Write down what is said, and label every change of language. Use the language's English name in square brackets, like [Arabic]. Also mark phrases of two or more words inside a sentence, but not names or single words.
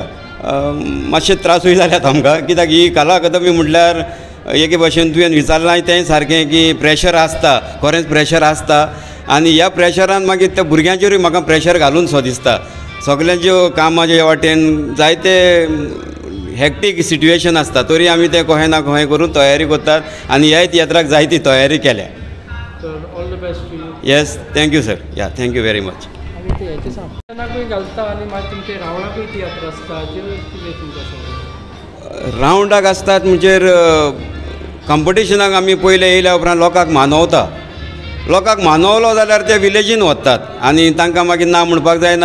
[Konkani] मातशे त्रासूय जाल्यात आमकां. कित्याक ही कला अकादमी म्हटल्यार एके भाशेन तुवें विचारलां तें सारकें की प्रेशर आसता. खरेंच प्रेशर आसता. आनी ह्या प्रेशरान मागीर त्या भुरग्यांचेरूय म्हाका प्रेशर घालून सो दिसता. सगल्यांच्यो कामाचे वाटेन जायते [English] hectic situation [Konkani] आसता तरी आमी तें खंय ना खंय करून तयारी करतात. आनी ह्याय तियात्राक जायती तयारी केल्या. [English] All the best to you. Yes thank you sir. Ya thank you very much. [Konkani] घालता आनी मागीर तुमचे रावणाकूय तियात्र आसता कितें तुमकां रावंडाक आसतात म्हणजे कॉम्पिटिशनाक आमी पयले येयल्या उपरांत लोकांक मानवता. लोकांक मानवलो जाल्यार ते विलेजीन वतात आनी तांकां मागीर ना म्हणपाक जायना.